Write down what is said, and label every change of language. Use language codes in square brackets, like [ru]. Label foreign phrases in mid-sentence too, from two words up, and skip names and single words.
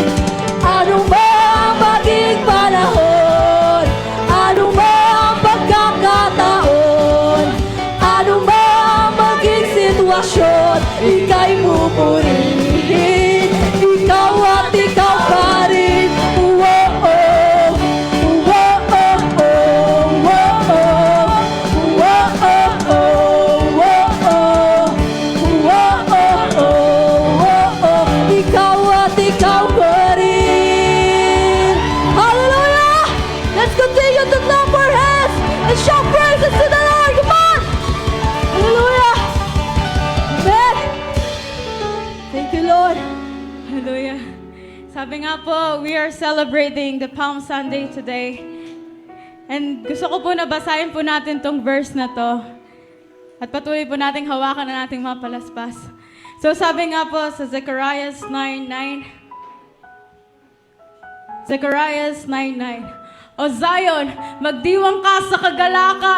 [tl] Ano mang maging panahon, ano mang pagkakataon, henerasyon, ika'y pupurihin. Ikaw at ikaw pa rin. Whoa-oh, whoa-oh, whoa-oh, whoa-oh, whoa-oh, whoa-oh. Ikaw at ikaw pa rin. [en] Hallelujah! Let's continue to clap our hands and shout praises to the Lord. Come on! Hallelujah! Amen! Thank you, Lord. [tl] Hallelujah. Sabi nga po, [en] we are celebrating the Palm Sunday today. [tl] And gusto ko po na basahin po natin tong verse na to. At patuloy po nating hawakan na nating mga palaspas. So sabi nga po sa Zechariah 9:9. Zechariah 9:9. O Zion, magdiwang ka sa kagalakan.